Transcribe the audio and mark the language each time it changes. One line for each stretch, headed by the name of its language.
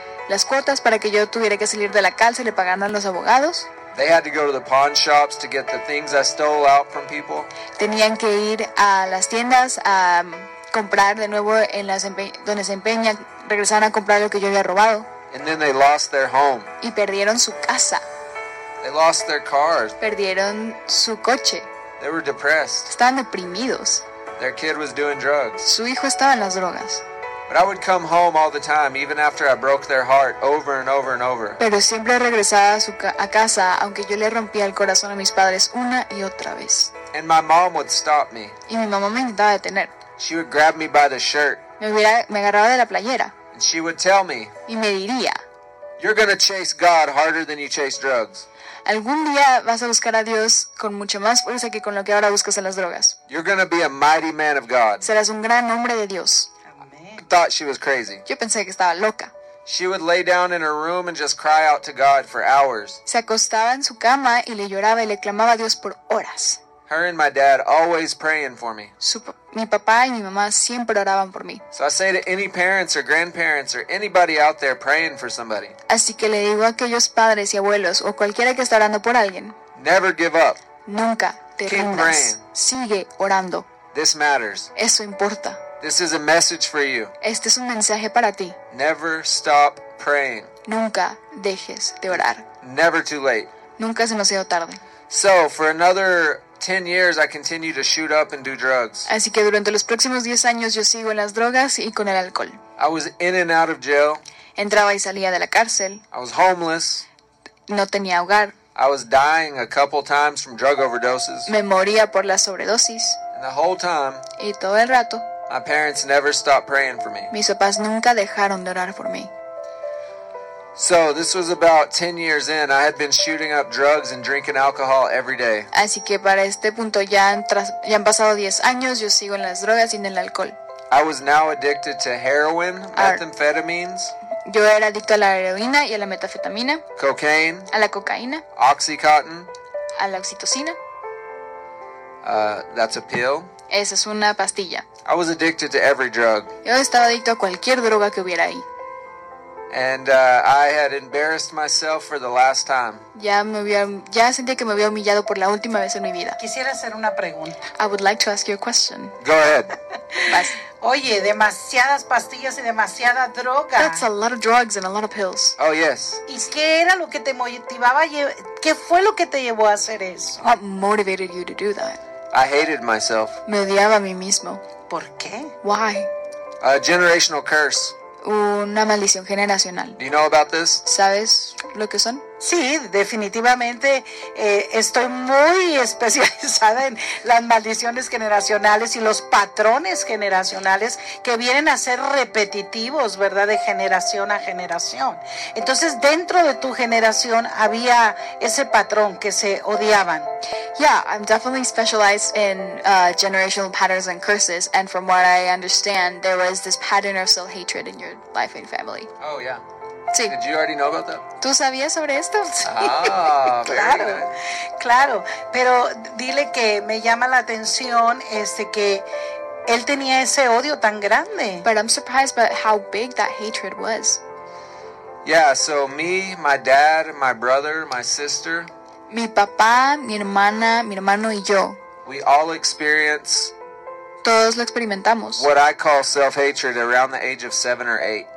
Spanish: las cuotas para que yo tuviera que salir de la cárcel y pagando a los abogados.
English: They had to go to the pawn shops to get the things I stole out from people.
Spanish: Tenían que ir a las tiendas a comprar de nuevo en las donde se empeña, regresar a comprar lo que yo había robado.
English: And then they lost their home.
Spanish: Y perdieron su casa.
English: They lost their cars.
Spanish: Perdieron su coche.
English: They were depressed.
Spanish: Estaban deprimidos.
English: Their kid was doing drugs.
Spanish: Su hijo estaba en las drogas.
English: But I would come home all the time, even after I broke their heart over and over and over.
Spanish: Pero siempre regresaba a casa, aunque yo le rompía el corazón a mis padres una y otra vez.
English: And my mom would stop me.
Spanish: Y mi mamá me intentaba detener.
English: She would grab me by the shirt.
Spanish: Me agarraba de la playera.
English: And she would tell me.
Spanish: Y me diría.
English: You're gonna chase God harder than you chase drugs.
Spanish: Algún día vas a buscar a Dios con mucho más fuerza que con lo que ahora buscas en las drogas.
English: You're gonna be a mighty man of God.
Spanish: Serás un gran hombre de Dios.
English: Amen. I thought she was crazy.
Spanish: Yo pensé que estaba loca.
English: She would lay down in her room and just cry out to God for hours.
Spanish: Se acostaba en su cama y le lloraba y le clamaba a Dios por horas.
English: Her and my dad always praying for me.
Spanish: Mi papá y mi mamá siempre oraban por mí.
English: So I say to any parents or grandparents or anybody out there praying for somebody.
Spanish: Así que le digo a aquellos padres y abuelos o cualquiera que está orando por alguien.
English: Never give up.
Spanish: Nunca te rindas.
English: praying.
Spanish: Sigue orando.
English: This matters.
Spanish: Eso importa.
English: This is a message for you.
Spanish: Este es un mensaje para ti.
English: Never stop praying.
Spanish: Nunca dejes de orar.
English: Never too late.
Spanish: Nunca es demasiado tarde.
English: So for another 10 years I continue to shoot up and do drugs.
Spanish: Así que durante los próximos 10 años yo sigo en las drogas y con el alcohol.
English: I was in and out of jail.
Spanish: Entraba y salía de la cárcel.
English: I was homeless.
Spanish: No tenía hogar.
English: I was dying a couple times from drug overdoses.
Spanish: Me moría por la sobredosis.
English: And the whole time.
Spanish: Y todo el rato.
English: My parents never stopped praying for me.
Spanish: Mis papás nunca dejaron de orar por mí.
English: So this was about 10 years in. I had been shooting up drugs and drinking alcohol every day.
Spanish: Así que para este punto ya han pasado 10 años. Yo sigo en las drogas y en el alcohol.
English: I was now addicted to heroin, methamphetamines.
Spanish: Yo era adicto a la heroína y a la metanfetamina.
English: Cocaine.
Spanish: A la cocaína.
English: Oxycontin.
Spanish: A la oxitocina.
English: That's a pill.
Spanish: Esa es una pastilla.
English: I was addicted to every drug.
Spanish: Yo estaba adicto a cualquier droga que hubiera ahí.
English: And I had embarrassed myself for the last time.
Spanish: Ya sentía que me había humillado por la última vez en mi vida. Quisiera hacer una pregunta.
English: I would like to ask you a question. Go ahead.
Spanish: Oye, demasiadas pastillas y demasiada droga.
English: That's a lot of drugs and a lot of pills. Oh, yes.
Spanish: ¿Y qué era lo que te motivaba? ¿Qué fue lo que te llevó a hacer eso?
English: What motivated you to do that? I hated myself.
Spanish: Me odiaba a mí mismo. ¿Por qué?
English: Why? A generational curse.
Spanish: Una maldición generacional.
English: Do you know about this?
Spanish: ¿Sabes lo que son? Sí, definitivamente estoy muy especializada en las maldiciones generacionales y los patrones generacionales que vienen a ser repetitivos, ¿verdad? De generación a generación. Entonces, dentro de tu generación había ese patrón que se odiaban.
English: Yeah, I'm definitely specialized in generational patterns and curses, and from what I understand, there was this pattern of self-hatred in your life and family. Oh, yeah.
Spanish: Sí.
English: Did you already know about that?
Spanish: ¿Tú sabías sobre esto? Sí. Claro, claro. Pero dile que me llama la atención que él tenía ese odio tan grande.
English: But I'm surprised by how big that hatred was. Yeah, so me, my dad, my brother, my sister.
Spanish: Mi papá, mi hermana, mi hermano y yo.
English: We all experience.
Spanish: Todos lo experimentamos.
English: What I call self-hatred around the age of 7 or 8.